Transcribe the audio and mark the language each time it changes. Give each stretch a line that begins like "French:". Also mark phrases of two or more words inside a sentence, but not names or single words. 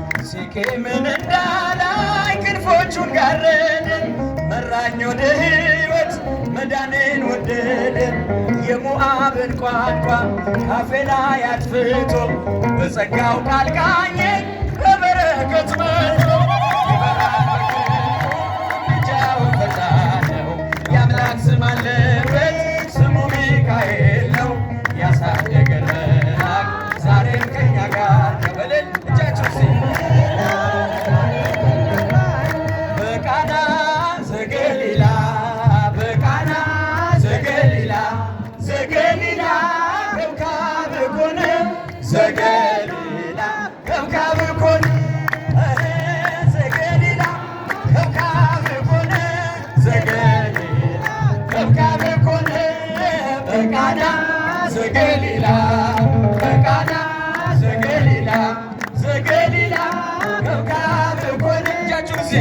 Amharic: ሴኬምን እንዳላይ ክንፎቹን ጋረደ፣ መራኝ ወደ ሕይወት መዳንን ወደደ። የሞዓብን ቋንቋ ካፌ ላይ አጥፍቶ በጸጋው ቃል ቃኘ። በበረከት መጥቶ ይበራል በክንፉ፣ እጃውን ፈጣን ነው። የአምላክ ስም አለበት፣ ስሙ ሚካኤል ነው። ያሳደገን መልአክ ዛሬም ከእኛ ጋር ነው። በእልል እጃችሁ እስኪ።
Geez: በቃና ዘገሊላ፣ በቃና ዘገሊላ፣ ዘገሊላ ከብካብ ኮነ ዘገሊላ ከብካብ ኮነ ዘገሊላ፣ ከብካብ ኮነ ዘገሊላ፣ ከብካብ ኮነ በቃና ዘገሊላ፣ በቃና ዘገሊላ፣ ዘገሊላ ከብካብ ኮነ። እጃችሁ